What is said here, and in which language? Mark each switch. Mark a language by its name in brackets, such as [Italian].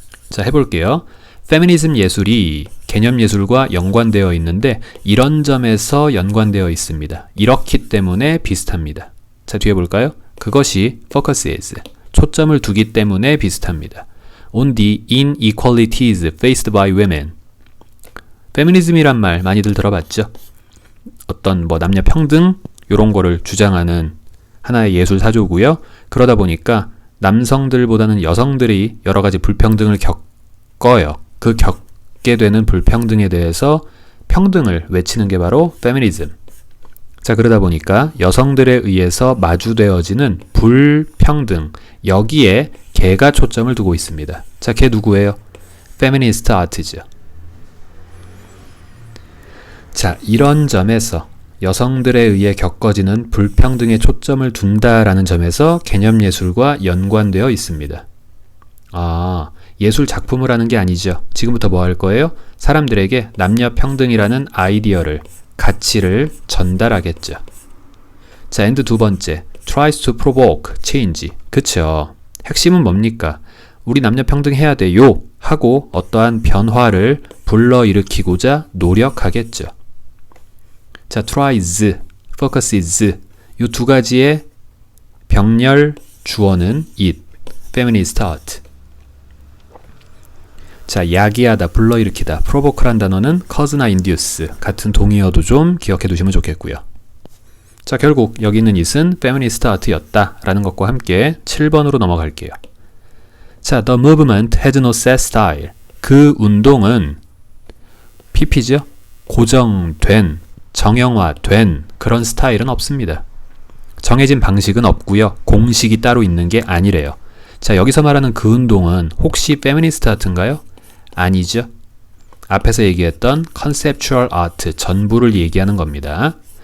[Korean] 자, 해볼게요. 페미니즘 예술이 개념 예술과 연관되어 있는데 이런 점에서 연관되어 있습니다. 이렇기 때문에 비슷합니다. 자, 뒤에 볼까요? 그것이 focuses. 초점을 두기 때문에 비슷합니다. [English] On the inequalities faced by women. [Korean] 페미니즘이란 말 많이들 들어봤죠? 어떤 남녀 평등 이런 거를 주장하는 하나의 예술 사조고요. 그러다 보니까 남성들보다는 여성들이 여러 가지 불평등을 겪어요. 그 겪게 되는 불평등에 대해서 평등을 외치는 게 바로 페미니즘. 자, 그러다 보니까 여성들에 의해서 마주되어지는 불평등, 여기에 걔가 초점을 두고 있습니다. 자, 걔 누구예요? 페미니스트 아트죠. 자, 이런 점에서 여성들에 의해 겪어지는 불평등에 초점을 둔다라는 점에서 개념예술과 연관되어 있습니다. 아, 예술 작품을 하는 게 아니죠. 지금부터 뭐 할 거예요? 사람들에게 남녀 평등이라는 아이디어를, 가치를 전달하겠죠. [English] 자, and [Korean] 두 번째, [English] tries to provoke change. [Korean] 그쵸. 핵심은 뭡니까? 우리 남녀 평등해야 돼요 하고 어떠한 변화를 불러일으키고자 노력하겠죠. 자, tries, focuses 이 두 가지의 병렬 주어는 it, feminist art. 자, 야기하다, 불러일으키다, provoke란 단어는 cause나 induce 같은 동의어도 좀 기억해 두시면 좋겠고요. 자, 결국 여기 있는 it은 feminist art였다 라는 것과 함께 7번으로 넘어갈게요. [English] 자, the movement has no set style. [Korean] 그 운동은 PP죠? 고정된, 정형화된 그런 스타일은 없습니다. 정해진 방식은 없고요. 공식이 따로 있는 게 아니래요. 자, 여기서 말하는 그 운동은 혹시 페미니스트 아트인가요? 아니죠. 앞에서 얘기했던 컨셉추얼 아트 전부를 얘기하는 겁니다.